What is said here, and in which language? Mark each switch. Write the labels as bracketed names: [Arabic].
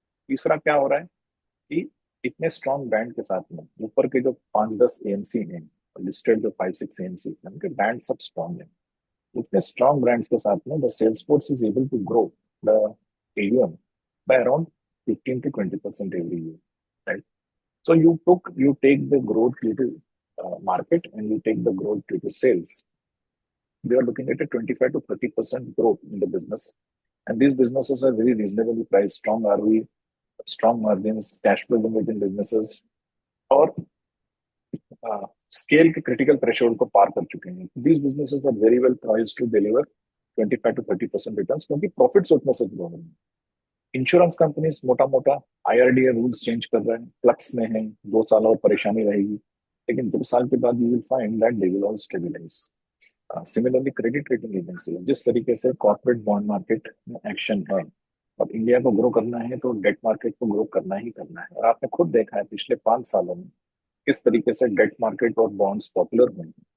[Hindi] तीसरा क्या हो रहा है कि इतने स्ट्रॉन्ग ब्रांड के साथ में ऊपर के जो 5-10 एएमसी हैं, लिस्टेड जो 5-6 एएमसी हैं, उनके ब्रांड सब स्ट्रॉन्ग है। इतने स्ट्रॉन्ग ब्रांड्स के साथ में [English] The sales force is able to grow the AUM by around 15 to 20% every year, right? So you take the growth due to market and you take the growth due to sales. We are looking at a 25 to 30% growth in the business, and these businesses are very reasonably priced, strong ROE, strong margins, cash flow generating businesses, [Hindi] और scale के critical threshold को पार कर चुके हैं। [English] These businesses are very well poised to deliver 25 to 30% returns, [Hindi] क्योंकि profits उतने से grow हैं। इंश्योरेंस कंपनीज मोटा मोटा IRDA रूल्स चेंज कर रहे हैं, फ्लक्स में है, 2 साल और परेशानी रहेगी, लेकिन 2 साल के बाद [English] You will find that they will all stabilise. [Hindi] Similarly credit rating agencies, जिस तरीके से कॉर्पोरेट बॉन्ड मार्केट में एक्शन है और इंडिया को ग्रो करना है तो डेट मार्केट को ग्रो करना ही करना है। और आपने खुद देखा है पिछले 5 सालों में किस तरीके से डेट मार्केट और बॉन्ड्स पॉपुलर हुए।